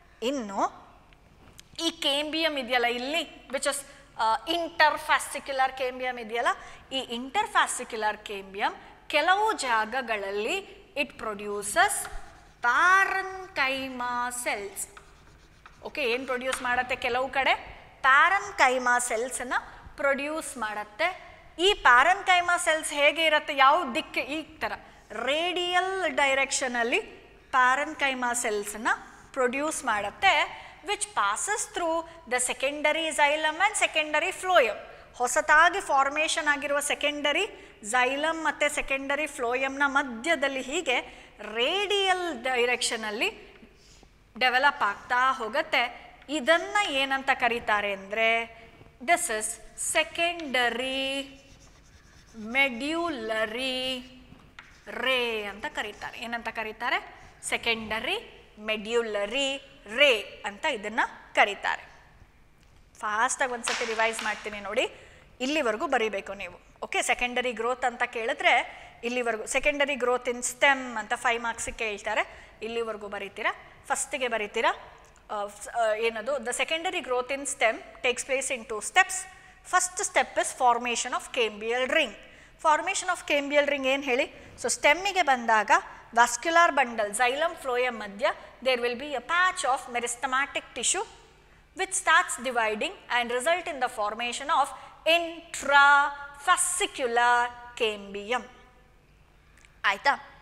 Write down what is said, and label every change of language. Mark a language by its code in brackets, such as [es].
[kn] ಇನ್ನು ಈ ಕೇಂಬಿಯಮ್ ಇದೆಯಲ್ಲ ಇಲ್ಲಿ, [en] which is interfascicular cambium [kn] ಇದೆಯಲ್ಲ, ಈ ಇಂಟರ್ಫ್ಯಾಸಿಕ್ಯುಲರ್ ಕೇಂಬಿಯಮ್ ಕೆಲವು ಜಾಗಗಳಲ್ಲಿ [en] It produces parenchyma cells. [kn] Okay, ಏನು ಪ್ರೊಡ್ಯೂಸ್ ಮಾಡುತ್ತೆ? ಕೆಲವು ಕಡೆ ಪ್ಯಾರನ್ಕೈಮಾ ಸೆಲ್ಸನ್ನು ಪ್ರೊಡ್ಯೂಸ್ ಮಾಡುತ್ತೆ. ಈ ಪ್ಯಾರನ್ಕೈಮಾ ಸೆಲ್ಸ್ ಹೇಗೆ ಇರುತ್ತೆ? ಯಾವ ದಿಕ್ಕು? ಈ ಥರ ರೇಡಿಯಲ್ ಡೈರೆಕ್ಷನಲ್ಲಿ ಪ್ಯಾರನ್ಕೈಮಾ ಸೆಲ್ಸನ್ನು ಪ್ರೊಡ್ಯೂಸ್ ಮಾಡುತ್ತೆ, [en] which passes through the secondary xylem and secondary phloem. [kn] ಹೊಸತಾಗಿ ಫಾರ್ಮೇಷನ್ ಆಗಿರುವ ಸೆಕೆಂಡರಿ ಝೈಲಮ್ ಮತ್ತು ಸೆಕೆಂಡರಿ ಫ್ಲೋಯಮ್ನ ಮಧ್ಯದಲ್ಲಿ ಹೀಗೆ ರೇಡಿಯಲ್ ಡೈರೆಕ್ಷನಲ್ಲಿ ಡೆವಲಪ್ ಆಗ್ತಾ ಹೋಗುತ್ತೆ. ಇದನ್ನು ಏನಂತ ಕರೀತಾರೆ ಅಂದರೆ, [en] this is secondary medullary ray [kn] ಅಂತ ಕರೀತಾರೆ. ಏನಂತ ಕರೀತಾರೆ? ಸೆಕೆಂಡರಿ ಮೆಡ್ಯುಲರಿ ರೇ ಅಂತ ಇದನ್ನು ಕರೀತಾರೆ. ಫಾಸ್ಟಾಗಿ ಒಂದು ಸತಿ ರಿವೈಸ್ ಮಾಡ್ತೀನಿ ನೋಡಿ, ಇಲ್ಲಿವರೆಗೂ ಬರೀಬೇಕು ನೀವು. ಓಕೆ, ಸೆಕೆಂಡರಿ ಗ್ರೋತ್ ಅಂತ ಕೇಳಿದ್ರೆ ಇಲ್ಲಿವರೆಗೂ, ಸೆಕೆಂಡರಿ ಗ್ರೋತ್ ಇನ್ ಸ್ಟೆಮ್ ಅಂತ 5 ಮಾರ್ಕ್ಸಿಗೆ ಕೇಳ್ತಾರೆ, ಇಲ್ಲಿವರೆಗೂ ಬರೀತೀರಾ. ಫಸ್ಟಿಗೆ ಬರೀತೀರಾ ಏನದು, [en] The secondary growth in stem takes place in 2 steps. First step is formation of cambial ring. Formation of cambial ring [kn] ಏನು ಹೇಳಿ? ಸೊ ಸ್ಟೆಮ್ಮಿಗೆ ಬಂದಾಗ ವಾಸ್ಕ್ಯುಲಾರ್ ಬಂಡಲ್ xylem phloem ಮಧ್ಯ [en] there will be a patch of meristematic tissue which starts dividing and result in the formation of intrafascicular cambium. [kn] ಆಯ್ತಾ?